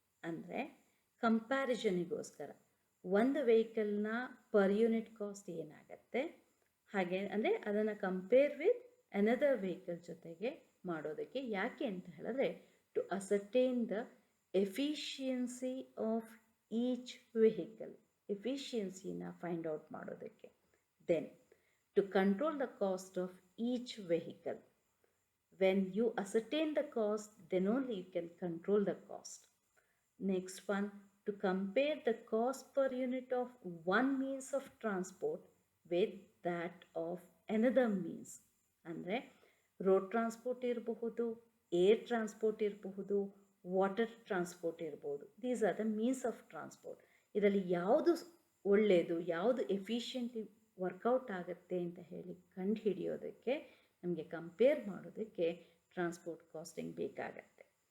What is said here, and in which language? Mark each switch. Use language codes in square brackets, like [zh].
[kn] ಅಂದರೆ ಕಂಪ್ಯಾರಿಸನಿಗೋಸ್ಕರ ಒಂದು ವೆಹಿಕಲ್ನ per unit cost ಏನಾಗುತ್ತೆ, ಹಾಗೆ ಅಂದರೆ ಅದನ್ನು [en] compare with another vehicle [kn] ಜೊತೆಗೆ ಮಾಡೋದಕ್ಕೆ. ಯಾಕೆ ಅಂತ ಹೇಳಿದ್ರೆ [en] to ascertain the efficiency of each vehicle, [kn] ಎಫಿಷಿಯನ್ಸಿನ find out ಮಾಡೋದಕ್ಕೆ. [en] Then to control the cost of each vehicle. When you ascertain the cost, then only you can control the cost. Next one, to compare the cost per unit of one means of transport with that of another means. [kn] ಅಂದರೆ road transport ಇರಬಹುದು, air transport ಇರಬಹುದು, water transport ಇರಬಹುದು. [en] These are the means of transport. [kn] ಇದರಲ್ಲಿ ಯಾವುದು ಒಳ್ಳೆಯದು, ಯಾವುದು efficiently workout ಆಗುತ್ತೆ ಅಂತ ಹೇಳಿ ಕಂಡು ಹಿಡಿಯೋದಕ್ಕೆ, ನಮಗೆ ಕಂಪೇರ್ ಮಾಡೋದಕ್ಕೆ ಟ್ರಾನ್ಸ್ಪೋರ್ಟ್ ಕಾಸ್ಟಿಂಗ್ ಬೇಕಾಗತ್ತೆ.